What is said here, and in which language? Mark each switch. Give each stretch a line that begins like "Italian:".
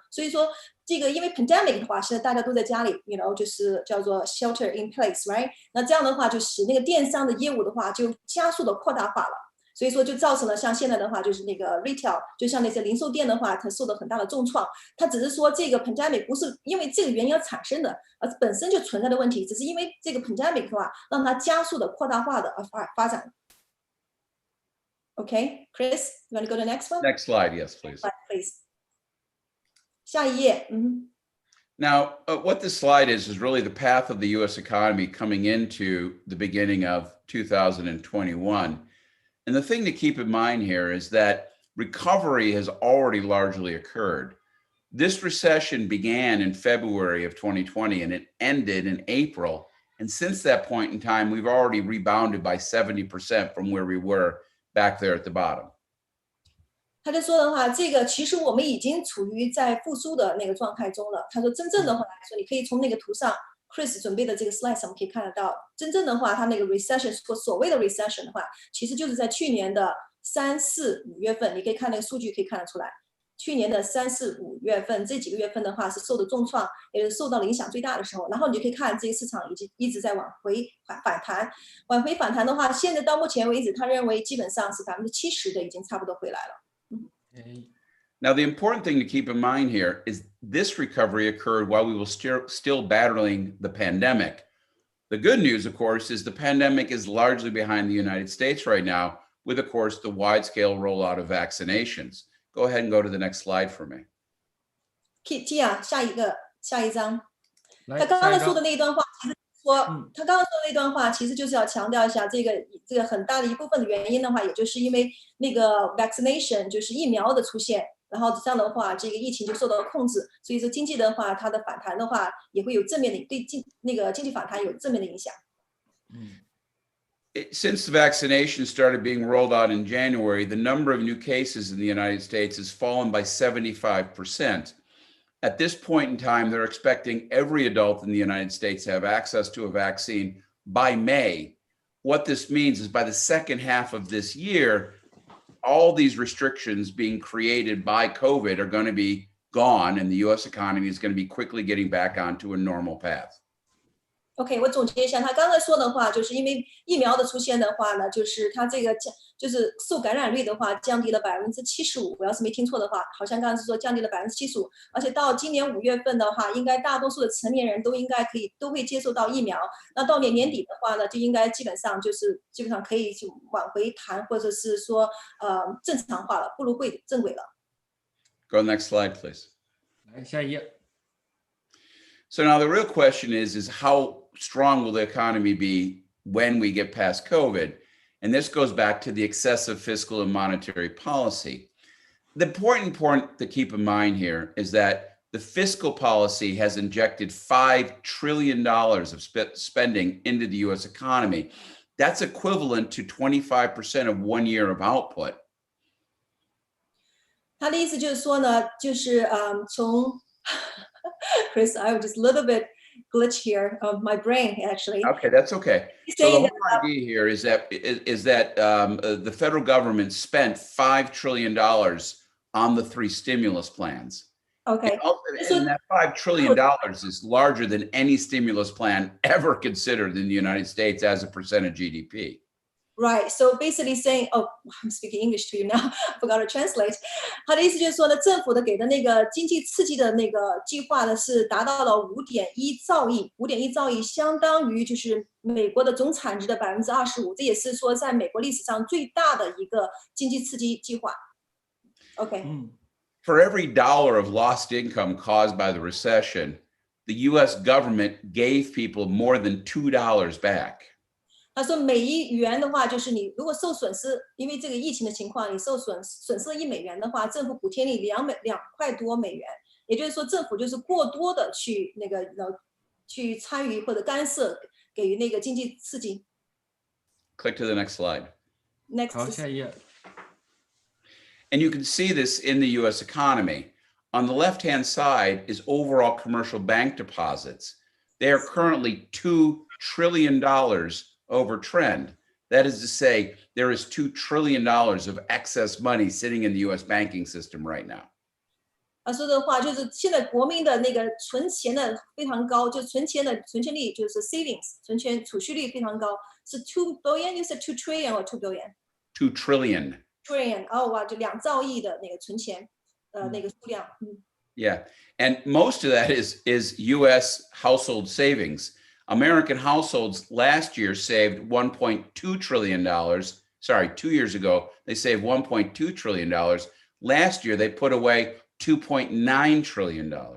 Chinese: 所以说这个因为 pandemic 的话，现在大家都在家里 就是叫做
English: shelter in place right，
Chinese: 那这样的话就使那个电商的业务的话就加速的扩大化了，所以说就造成了像现在的话就是那个 retail 就像那些零售店的话，它受到很大的重创。它只是说这个 pandemic 不是因为这个原因而产生的，而本身就存在的问题，只是因为这个 pandemic 的话让它加速的扩大化的而发展。
English: Okay, Chris, you want to go to the next one? Next slide, yes, please. Please.
Chinese: 下一页。
English: Now, what this slide is really the path of the U.S. economy coming into the beginning of 2021. And the thing to keep in mind here is that recovery has already largely occurred. This recession began in February of 2020 and it ended in April. And since that point in time, we've already rebounded by 70% from where we were back there at the bottom.
Chinese: 他就说的话，这个其实我们已经处于在复苏的那个状态中了。他说，真正的话来说，你可以从那个图上 ，Chris 准备的这个 slide 上，我们可以看得到，真正的话，他那个 recession 所谓的 recession 的话，其实就是在去年的3、4、5月份，你可以看那个数据可以看得出来。去年的3、4、5月份这几个月份的话是受的重创，也是受到了影响最大的时候。然后你就可以看这个市场一直在往回反弹的话，现在到目前为止，他认为基本上是70%的已经差不多回来了。
English: Now, the important thing to keep in mind here is this recovery occurred while we were still battling the pandemic. The good news, of course, is the pandemic is largely behind the United States right now, with, of course, the wide-scale rollout of vaccinations. Go ahead and go to the next slide for me.
Chinese: Tia, 下一张。他刚刚说的那一段话，其实说他刚刚说的那段话，其实就是要强调一下这个很大的一部分的原因的话，也就是因为那个 vaccination 就是疫苗的出现，然后这样的话，这个疫情就受到了控制。所以说经济的话，它的反弹的话，也会有正面的对那个经济反弹有正面的影响。
English: Since the vaccination started being rolled out in January, the number of new cases in the United States has fallen by 75%. At this point in time, they're expecting every adult in the United States to have access to a vaccine by May. What this means is by the second half of this year, all these restrictions being created by COVID are going to be gone, and the U.S. economy is going to be quickly getting back onto a normal path.
Chinese: OK， 我总结一下，他刚才说的话，就是因为疫苗的出现的话呢，就是它这个就是受感染率的话降低了75%，我要是没听错的话，好像刚才是说降低了75%，而且到今年5月份的话，应该大多数的成年人都应该都会接受到疫苗。那到年底的话呢，就应该基本上可以去往回谈，或者是说正常化了，步入正轨了。
English: Go next slide, please.
Chinese: 来下一页。
English: So now the real question is how strong will the economy be when we get past COVID? And this goes back to the excessive fiscal and monetary policy. The important point to keep in mind here is that the fiscal policy has injected $5 trillion of spending into the U.S. economy. That's equivalent to 25% of 1 year of output.
Chinese: 他的意思就是说呢，就是从
English: Chris, I was just a little bit glitch here of my brain, actually. Okay, that's okay. So the whole idea here is that the federal government spent $5 trillion on the 3 stimulus plans. Okay. And that $5 trillion is larger than any stimulus plan ever considered in the United States as a percent of GDP. Right. So basically saying, oh, I'm speaking English to you now. I forgot to translate.
Chinese: 他的意思就是说呢，政府的给的那个经济刺激的那个计划呢，是达到了5.1兆亿，5.1兆亿相当于就是美国的总产值的25%，这也是说在美国历史上最大的一个经济刺激计划。 OK。
English: For every dollar of lost income caused by the recession, the U.S. government gave people more than $2 back.
Chinese: 他说每1元的话，就是你如果受损失，因为这个疫情的情况，你受损失1美元的话，政府补贴你2块多美元，也就是说政府就是过多的去去参与或者干涉，给予那个经济刺激。
English: Click to the next slide. Next.
Chinese: 好，下一页。
English: And you can see this in the U.S. economy. On the left-hand side is overall commercial bank deposits. They are currently $2 trillion over trend. That is to say, there is $2 trillion of excess money sitting in the U.S. banking system right now.
Chinese: 他说的话就是现在国民的那个存钱的非常高，就存钱率就是 savings 储蓄率非常高，是2 billion.
English: You said 2 trillion or 2 billion? 2 trillion. Trillion.
Chinese: 哦哇，就2兆亿的那个存钱那个数量。
English: Yeah, and most of that is U.S. household savings. American households last year saved $1.2 trillion. Sorry, 2 years ago, they saved $1.2 trillion. Last year, they put away $2.9 trillion.